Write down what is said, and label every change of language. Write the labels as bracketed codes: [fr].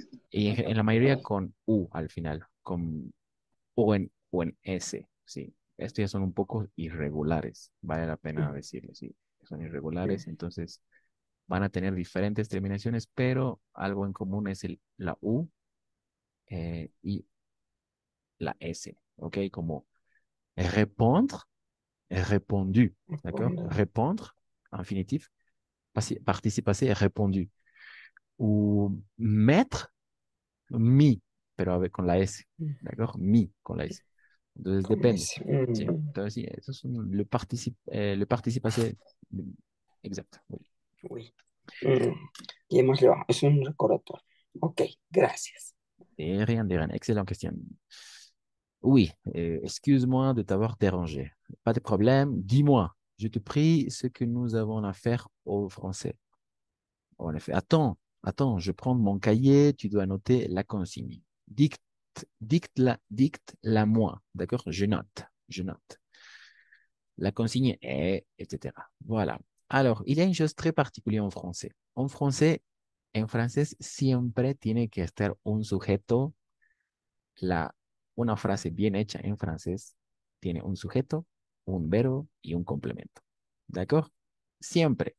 [es] Y en la mayoría con U al final, con o en S, sí. Estos ya son un poco irregulares, vale la pena decirlo, sí. Son irregulares, entonces van a tener diferentes terminaciones, pero algo en común es la U y la S, ¿ok? [fr] Como répondre, répondu, d'accord? Répondre, infinitif, participe passé, répondu. Ou mettre, mis, [es] pero con la S, d'accord? Mis con la S. Entonces Con depende. ese. Sí, entonces sí, eso es [fr] le participe passé [es] exacto. [fr] Oui. [es] Uy, mm, es un recordatorio. Ok, gracias. [fr] De rien. Excellente question. Oui, excuse-moi de t'avoir dérangé. Pas de problème. Dis-moi, je te prie, ce que nous avons à faire au français. En effet, attends, je prends mon cahier, tu dois noter la consigne. Dicte-la moi. D'accord? Je note. La consigne est, etc. Voilà. Alors, il y a une chose très particulière en français. [es] En francés siempre tiene que estar un sujeto. Una frase bien hecha en francés tiene un sujeto, un verbo y un complemento. ¿De acuerdo? Siempre.